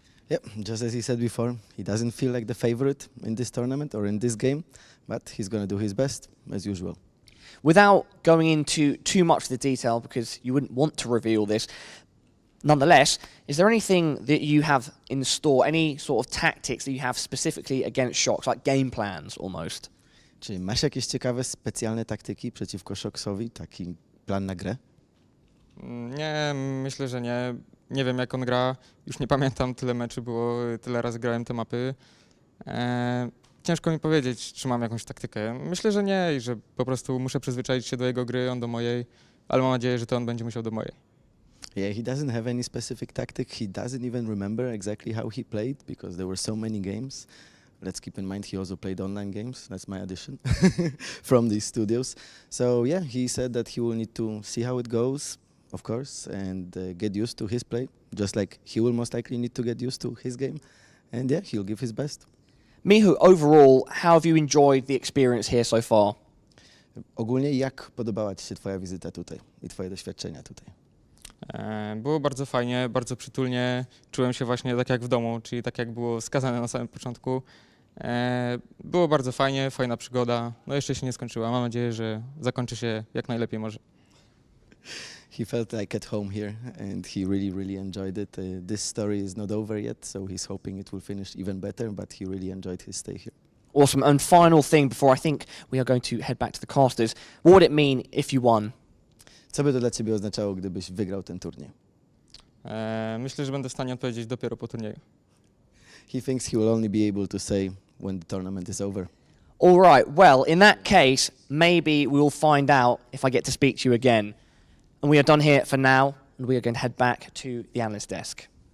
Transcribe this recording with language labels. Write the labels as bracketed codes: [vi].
[en] Yeah, just as he said before, he doesn't feel like the favorite in this tournament or in this game, but he's going to do his best, as usual. Without going into too much of the detail, because you wouldn't want to reveal this, nonetheless, is there anything that you have in store, any sort of tactics that you have specifically against Shox, like game plans almost? [pl] Czy masz jakieś ciekawe, specjalne taktyki przeciwko Shoxowi, taki plan na grę? Nie, myślę, że nie. Nie wiem jak on gra, już nie pamiętam, tyle meczy było, tyle razy grałem te mapy. Ciężko mi powiedzieć, czy mam jakąś taktykę. Myślę, że nie i że po prostu muszę przyzwyczaić się do jego gry, on do mojej, ale mam nadzieję, że to on będzie musiał do mojej. [en] Yeah, he doesn't have any specific tactic. He doesn't even remember exactly how he played because there were so many games. Let's keep in mind he also played online games. That's my addition from these studios. So yeah, he said that he will need to see how it goes, of course, and get used to his play, just like he will most likely need to get used to his game. And yeah, he'll give his best. MICHU, overall, how have you enjoyed the experience here so far? [pl] Ogólnie jak podobała ci się twoja wizyta tutaj i twoje doświadczenia tutaj? Było bardzo fajnie, bardzo przytulnie, czułem się właśnie tak jak w domu, czyli tak jak było wskazane na samym początku. Było bardzo fajnie, fajna przygoda, no jeszcze się nie skończyła, mam nadzieję, że zakończy się jak najlepiej może. [en] He felt like at home here, and he really enjoyed it. This story is not over yet, so he's hoping it will finish even better, but he really enjoyed his stay here. Awesome. And final thing before I think we are going to head back to the casters. What would it mean if you won? [pl] Co by to dla ciebie oznaczało, gdybyś wygrał ten turniej? Myślę, że będę w stanie odpowiedzieć dopiero po turnieju. [en] He thinks he will only be able to say when the tournament is over. All right. Well, in that case, maybe we will find out if I get to speak to you again. And we are done here for now, and we are going to head back to the analyst desk.